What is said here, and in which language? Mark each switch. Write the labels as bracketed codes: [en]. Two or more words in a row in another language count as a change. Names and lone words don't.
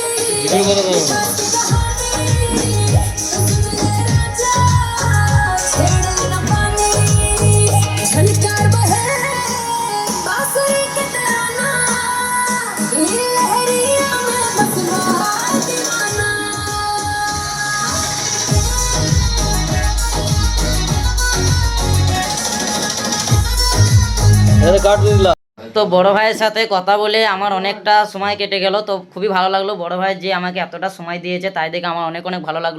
[hi] राजा छेड़ न पानी झनकार बहे बांसुरी के तराना ये लहरिया में बस रहा दीवाना [bn] এটা কাট দিয়ে দিলাম। তো বড় ভাইয়ের সাথে কথা বলে আমার অনেকটা সময় কেটে গেল, তো খুবই ভালো লাগলো। বড় ভাই যে আমাকে এতটা সময় দিয়েছে তাই দেখে আমার অনেক অনেক ভালো লাগলো।